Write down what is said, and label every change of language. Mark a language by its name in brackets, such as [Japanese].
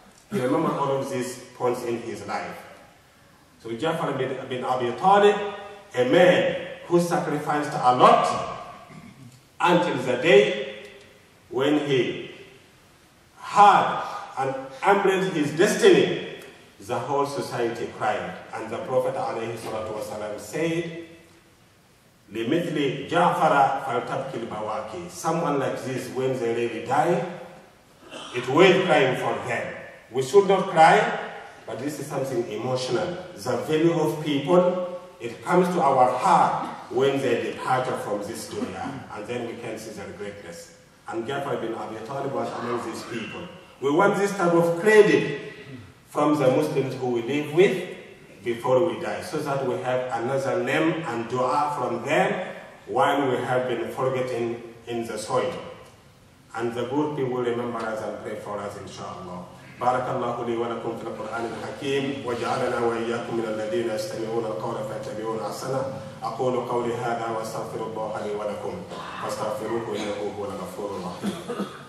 [English] He remembered all of these points in his life. So Jafar bin Abi Talib, a man who sacrificed a lot until the day when he had and embraced his destiny, the whole society cried. And the Prophet ﷺ said, [Arabic] لِمِثْلِ جَعْفَرَ فَلْتَبْكِ الْبَوَاكِ. [English] Someone like this, when they really die, it will crying for them. We should not cry, but this is something emotional. The value of people, it comes to our heart when they depart from this dunya, and then we can see their greatness. And Jafar bin Abi Talib was among these people. We want this type of credit from the Muslims who we live with before we die, so that we have another name and dua from them while we have been forgotten in the soil. And the good people remember us and pray for us, inshallah. [Arabic] بارك الله لي ولكم في القرآن الحكيم وجعلنا وإياكم من الذين يستمعون القول فيتبعون أحسنه. أقول قولي هذا وأستغفر الله لي ولكم فاستغفروه إنه هو الغفور الرحيم.